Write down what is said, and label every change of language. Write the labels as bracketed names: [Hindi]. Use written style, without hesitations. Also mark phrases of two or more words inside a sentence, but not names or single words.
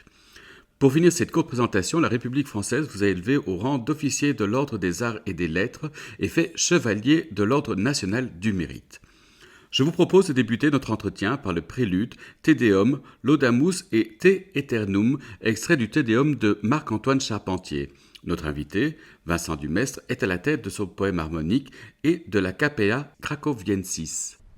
[French] Pour finir cette courte présentation, la République française vous a élevé au rang d'officier de l'Ordre des Arts et des Lettres et fait chevalier de l'Ordre national du Mérite. Je vous propose de débuter notre entretien par le prélude, [Latin] Te Deum, Laudamus et Te Aeternum, [French] extrait du Te Deum de Marc-Antoine Charpentier. Notre invité, Vincent Dumestre, est à la tête de son poème harmonique et de la Capella Cracoviensis.